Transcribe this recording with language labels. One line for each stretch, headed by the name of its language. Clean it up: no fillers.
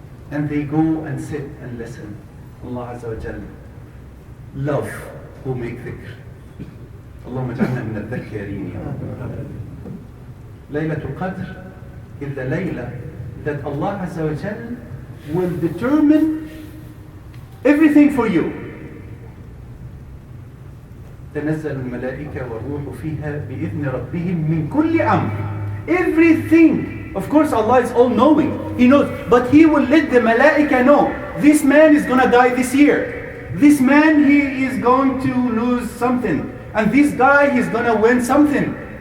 English: And they go and sit and listen. Allah Azza wa Jal love who make dhikr.
Arabic: Allahumma ja'alna min al-dhakirin ya Rabbi.
English: Laylatul Qadr is the layla that Allah Azza wa Jal will determine everything for you.
Arabic: تنزل الملائكة والروح فيها بإذن ربهم من كل أمر.
English: Everything. Of course Allah is all knowing. He knows. But He will let the malaika know. This man is going to die this year. This man, he is going to lose something. And this guy, he's going to win something.